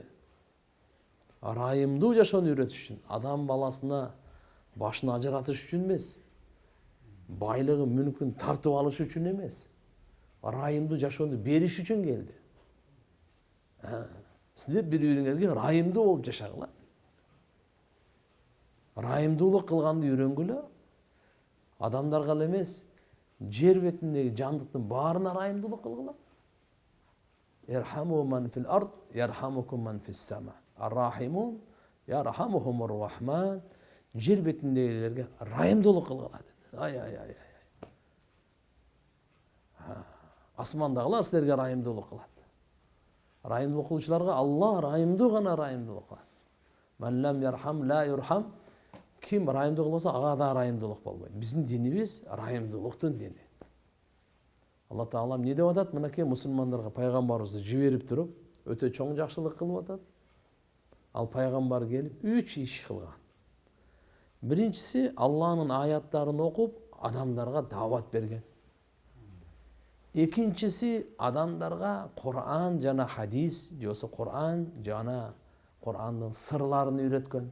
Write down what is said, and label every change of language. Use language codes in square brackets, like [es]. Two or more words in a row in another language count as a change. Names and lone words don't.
[ky] Ырайымдуу жашоону үйрөтүш үчүн, адам баласына башын ажыратыш үчүн эмес, байлыгы мүлкүн тартып алыш үчүн эмес, ырайымдуу жашоону бериш үчүн келди. Сиздер бири-бириңерге ырайымдуу болуп жашагыла. Ырайымдуулук кылганды үйрөнгүлө. Адамдарга эле эмес, жер бетиндеги жандыктын баарына ырайымдуулук кылгыла. [ar] ارحموا من في الأرض يرحمكم من في السماء. الراحمون يرحمهم الرحمن. [ky] Жер бетиндегилерге ырайымдуулук кылгыла деди. Ай. Асмандагылар силерге ырайымдуулук кылат. Ырайымдуулук кылуучуларга Алла ырайымдуу гана ырайымдуулук кылат. [ar] من لا يرحم لا يرحم. [ky] Ким ырайымдуу кылбаса, ага да ырайымдуулук болбойт. Биздин динибиз ырайымдуулуктун дини. Алла Таала эмне деп атат? Мынакей мусулмандарга пайгамбарыбызды жиберип туруп, өтө чоң жакшылык кылып атат. Ал пайгамбар келип 3 иш кылган. Биринчиси, Алланын аяттарын окуп, адамдарга даават берген. Экинчиси, адамдарга Кур'ан жана хадис, жосо Кур'ан жана Кур'андын сырларын үйрөткөн.